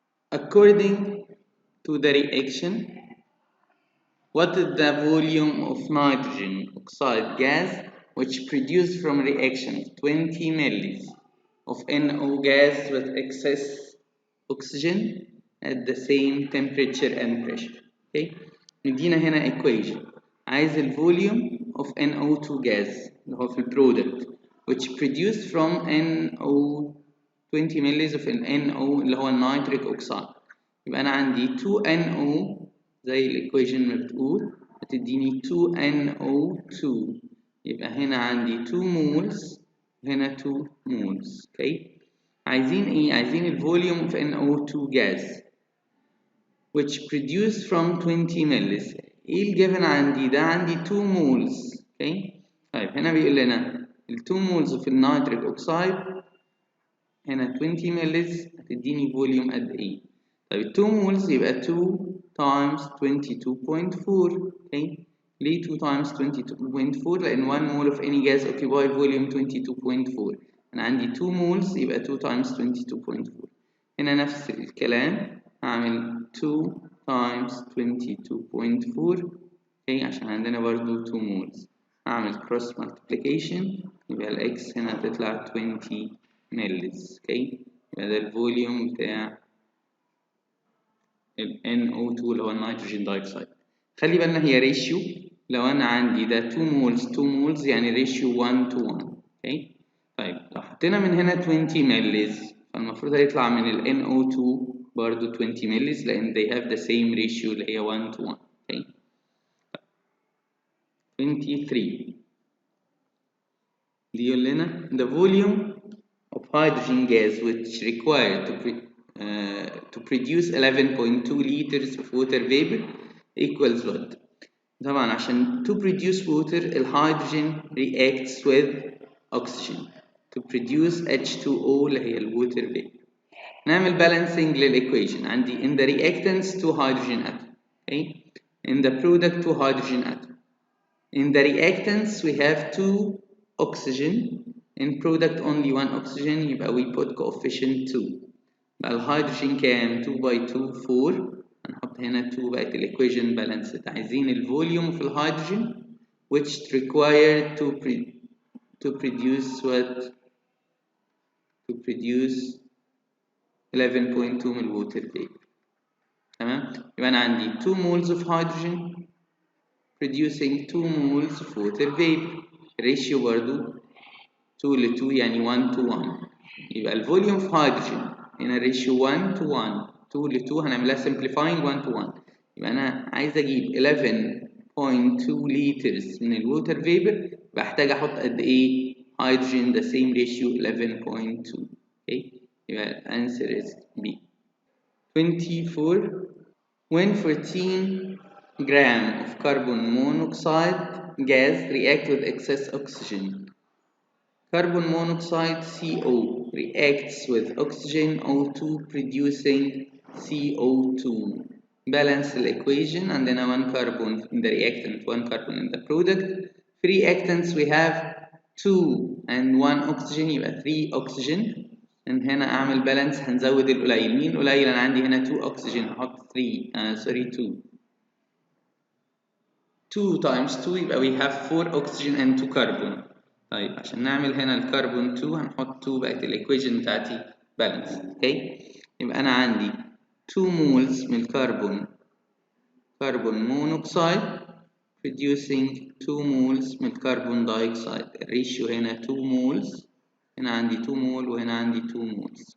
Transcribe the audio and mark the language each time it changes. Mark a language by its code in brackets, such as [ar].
[en] According to the reaction, what is the volume of nitrogen oxide gas which produced from reaction 20 ml of NO gas with excess oxygen at the same temperature and pressure. Okay, [ar] مدينا هنا [en] equation [ar] عايز الفوليوم [en] of NO2 gas [ar] اللي هو في البرودكت [en] which produced from NO 20 ml of NO [ar] اللي هو النيتريك اوكسيد. يبقى انا عندي 2NO زي الايكويشن ما بتقول هتديني 2NO2 يبقى هنا عندي [en] 2 moles [ar] هنا 2 moles. اوكي عايزين ايه؟ عايزين الفوليوم of NO2 gas [en] which produced from 20 ml. [ar] ايه الجيفن عندي؟ ده عندي [en] 2 moles. [ar] اوكي طيب هنا بيقول لنا ال 2 moles في النيتريك اوكسيد هنا 20 ملز هتديني فوليوم قد ايه؟ طيب 2 مولز يبقى [en] 2 times 22.4. [ar] اوكي ليه [en] 2 times 22.4؟ [ar] لأن [en] 1 mole of any gas occupy volume 22.4. [ar] أنا عندي 2 moles يبقى [en] 2 times 22.4. [ar] هنا نفس الكلام هعمل 2 times 22.4 اوكي عشان عندنا برضو [en] 2 moles. [ar] هعمل [en] cross multiplication [ar] يبقى الإكس هنا هتطلع 20 ملز. اوكي يبقى ده الفوليوم بتاع ال NO2 اللي هو النيتروجين دايوكسيد. خلي بالنا هي ريشيو لو انا عندي ده 2 مولز 2 مولز يعني ريشيو 1 to 1. اوكي طيب لو حطينا من هنا 20 ملز فالمفروض هيطلع من ال NO2 برضو 20 ملز لان [en] they have the same ratio [ar] اللي هي [en] 1 to 1. [ar] اوكي 23 بيقول لنا [en] the volume of hydrogen gas which required to produce 11.2 liters of water vapor equals what؟ [ar] طبعا عشان [en] to produce water [ar] الهيدروجين [en] reacts with oxygen to produce H2O [ar] اللي هي الووتر [en] vapor. [ar] نعمل [en] balancing [ar] للإيكويشن عندي [en] in the reactants 2 hydrogen atom okay in the product 2 hydrogen atom. In the reactants we have 2 oxygen in product only 1 oxygen [ar] يبقى [en] we put coefficient 2. [ar] بقى الهيدروجين كام؟ 2 باي 2 4. هنحط هنا 2 بقت الإيكويجن بالانسد. عايزين الفوليوم في الهيدروجين [en] which required to produce what? To produce 11.2 [ar] من الووتر فيبر. تمام؟ يبقى أنا عندي [en] 2 moles of hydrogen producing 2 moles of water vapor. [ar] ratio برضو 2 ل 2 يعني [en] 1 to 1. [ar] يبقى الفوليوم في هيدروجين هنا [en] ratio 1 to 1. [ar] 2 ل 2 هنعملها [en] simplifying 1 to 1. [ar] يبقى أنا عايز أجيب [en] 11.2 liters [ar] من الووتر فيبر. بحتاج أحط قد إيه هيدروجين [en] the same ratio 11.2. okay. [ar] يبقى [en] answer is B. [ar] 24. [en] When 14 gram of carbon monoxide gas react with excess oxygen, carbon monoxide CO reacts with oxygen O2 producing CO2. Balance the equation, and then one carbon in the reactant, one carbon in the product. Three reactants we have 2 and 1 oxygen, يبقى 3 oxygen. and [ar] هنا أعمل بالانس، هنزود القليل. مين قليل؟ أنا عندي هنا [en] 2 oxygen، [ar] هحط 2. [en] 2 times 2 [ar] يبقى [en] we have 4 oxygen and 2 carbon. [ar] طيب عشان نعمل هنا الكربون 2 هنحط 2، بقت الايكويشن بتاعتي بالانس. اوكي، يبقى انا عندي [en] 2 moles [ar] من الكربون مونوكسيد [en] producing 2 moles [ar] من الكربون دايوكسيد. الريشيو هنا [en] 2 moles، [ar] هنا عندي 2 مول وهنا عندي 2 moles.